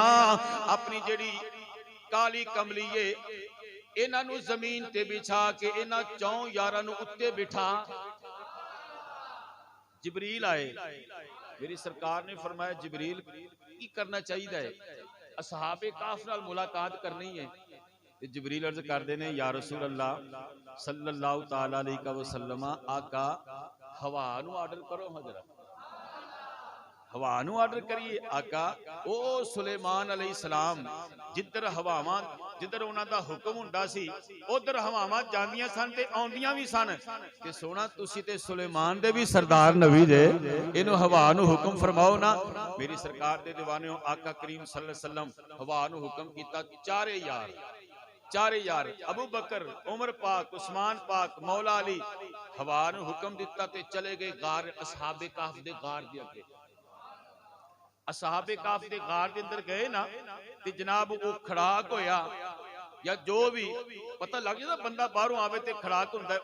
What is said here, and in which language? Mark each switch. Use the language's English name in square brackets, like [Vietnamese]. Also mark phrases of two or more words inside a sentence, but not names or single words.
[Punjabi] اپنی جیہڑی کالی کملی اے انہاں نوں زمین تے بچھا کے انہاں 4 یاراں نوں اتے بٹھا. جبریل آئے، میری سرکار نے فرمایا جبریل کی کرنا چاہیے ہے، اصحاب کہف نال ملاقات کرنی ہے. جبریل عرض کردے نے [Arabic] یا رسول اللہ صلی اللہ تعالیٰ علیہ وسلم, [Punjabi] آقا ہوا نوں آرڈر کرو، حضرت ہوا نوں آرڈر کریے. آقا او سلیمان علیہ السلام جدھر ہواواں، جدھر انہاں دا حکم ہندا سی ادھر ہواواں جاندیاں سن تے آؤندیاں بھی سن. تے سوہنا تسی تے سلیمان دے بھی سردار نبی جے، اینوں ہوا نوں حکم فرماؤ نا. میری سرکار دے دیوانے آقا کریم [Arabic] صلی اللہ علیہ وسلم [Punjabi] ہوا نوں حکم کیتا، چارے یار ابو بکر، عمر پاک، عثمان پاک، مولا علی، ہوا نوں حکم دتا تے چلے گئے غار، اصحاب کہف دے غار دے اگے. اصحاب کہف دے غار دے اندر گئے نا تے جناب او کھڑاک ہویا، یا جو بھی پتا لگ جاتا بندہ باہروں آوے تے کھڑاک ہندا ہے.